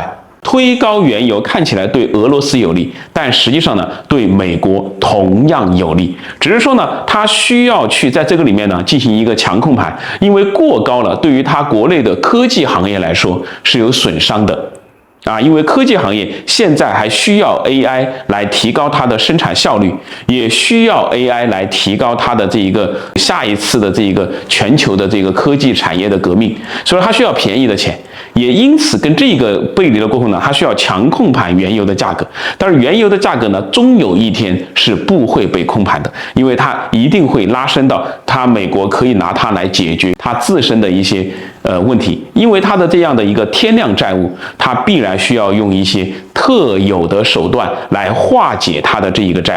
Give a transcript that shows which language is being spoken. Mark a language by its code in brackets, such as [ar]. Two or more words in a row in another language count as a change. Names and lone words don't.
[zh] 推高原油看起來對俄羅斯有利，但實際上呢，對美國同樣有利。只是說呢，它需要去在這個裡面呢進行一個強控盤，因為過高了，對於它國內的科技行業來說是有損傷的。因為科技行業現在還需要 AI 來提高它的生產效率，也需要 AI 來提高它的這一個下一次的這一個全球的這個科技產業的革命，所以它需要便宜的錢。也因此跟這個背離了過後呢，它需要強控盤原油的價格。但是原油的價格呢，終有一天是不會被控盤的，因為它一定會拉升到它美國可以拿它來解決它自身的一些問題，因為它的這樣的一個天量債務，它必然需要用一些特有的手段來化解它的這一個債務。